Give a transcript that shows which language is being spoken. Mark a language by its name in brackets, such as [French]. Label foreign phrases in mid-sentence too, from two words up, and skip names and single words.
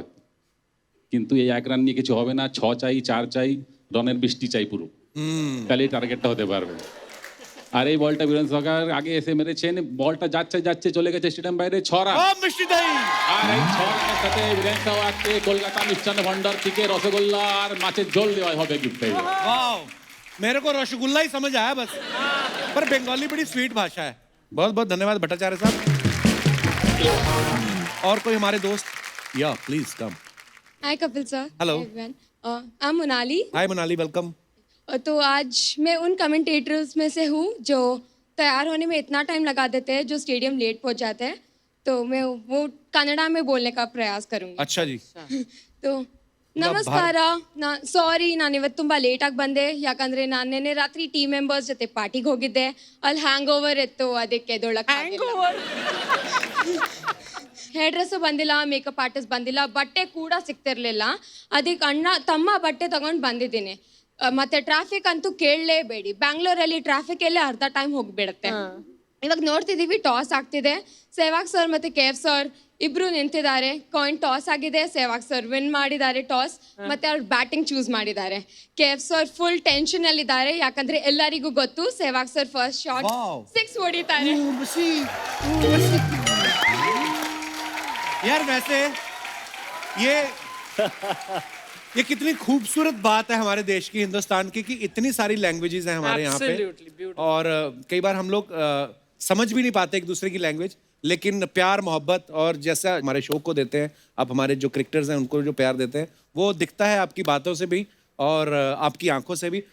[Bangla] কিন্তু এই 1 রান নিয়ে কিছু হবে না, 6 চাই, 4 চাই, রানের বৃষ্টি চাই পুরো, তাহলে টার্গেটটা হতে পারবে। আর এই বলটা বীরেন সেহবাগ আগে এসে মেরেছেন, বলটা যাচ্ছে চলে গেছে স্টেডিয়াম বাইরে 6 রান। আর এই 6 রানের সাথে বীরেন সেহবাগকে কলকাতা মিষ্টান্ন ভান্ডার থেকে রসগোল্লা আর মাছের ঝোল দেওয়া হবে [Hindi] गिफ्ट में। वाह, मेरे को रसगुल्ला ही समझ आया बस, पर बंगाली बड़ी स्वीट भाषा है। बहुत बहुत धन्यवाद भट्टाचार्य साहब। और कोई हमारे दोस्त? या [English] please come. Hi Kapil sir. Hello. Everyone. I am Monali. Hi Monali, welcome. [Hindi] तो आज मैं उन कमेंटेटर्स में से हूँ जो तैयार होने में इतना टाइम लगा देते हैं, जो स्टेडियम लेट पहुँच जाते हैं, तो मैं वो कन्नड़ा में बोलने का प्रयास करूँगी। अच्छा जी। [Kannada] तो ನಮಸ್ಕಾರ. ಸಾರಿ, ನಾನಿವತ್ತು ತುಂಬ ಲೇಟಾಗಿ ಬಂದೆ, ಯಾಕಂದರೆ ನಾನು ನಿನ್ನೆ ರಾತ್ರಿ [English] team members [Kannada] ಜೊತೆ ಪಾರ್ಟಿಗೆ ಹೋಗಿದ್ದೆ. ಅಲ್ಲಿ [English] hang over [Kannada] ಇತ್ತು, ಅದಕ್ಕೆ ಎದ್ದೊಳಕ್ಕೆ [English] hair dress [Kannada] ಬಂದಿಲ್ಲ, [English] makeup artist [Kannada] ಬಂದಿಲ್ಲ, ಬಟ್ಟೆ ಕೂಡ ಸಿಗ್ತಿರ್ಲಿಲ್ಲ. ಅದಕ್ಕೆ ತಮ್ಮ ಬಟ್ಟೆ ತಗೊಂಡು ಬಂದಿದ್ದೀನಿ. ಮತ್ತೆ ಟ್ರಾಫಿಕ್ ಅಂತೂ ಕೇಳಲೇಬೇಡಿ, ಬ್ಯಾಂಗ್ಳೂರಲ್ಲಿ ಟ್ರಾಫಿಕ್ ಎಲ್ಲೇ ಅರ್ಧ ಟೈಮ್ ಹೋಗ್ಬಿಡುತ್ತೆ. ಇವಾಗ ನೋಡ್ತಿದ್ದೀವಿ ಟಾಸ್ ಆಗ್ತಿದೆ, ಸೆಹ್ವಾಗ್ ಸರ್ ಮತ್ತು KF ಸರ್ ಇಬ್ರು ನಿಂತಿದ್ದಾರೆ. ಕಾಯಿನ್ ಟಾಸ್ ಆಗಿದೆ, ಸೆಹ್ವಾಗ್ ಸರ್ ವಿನ್ ಮಾಡಿದ್ದಾರೆ ಟಾಸ್, ಮತ್ತೆ ಅವ್ರು [English] batting choose [Kannada] ಮಾಡಿದ್ದಾರೆ. KF ಸರ್ [English] full tension [Kannada] ಅಲ್ಲಿ ಇದ್ದಾರೆ, ಯಾಕಂದ್ರೆ ಎಲ್ಲರಿಗೂ ಗೊತ್ತು ಸೆಹ್ವಾಗ್ ಸರ್ [English] first shot [Kannada] 6 ಹೊಡಿತಾರೆ. [Hindi] यार वैसे ये कितनी खूबसूरत बात है हमारे देश की, हिंदुस्तान की, कि इतनी सारी लैंग्वेजेस हैं हमारे यहाँ पे। और कई बार हम लोग समझ भी नहीं पाते एक दूसरे की लैंग्वेज, लेकिन प्यार मोहब्बत और जैसा हमारे शो को देते हैं आप, हमारे जो क्रिकेटर्स हैं उनको जो प्यार देते हैं, वो दिखता है आपकी बातों से भी और आपकी आंखों से भी।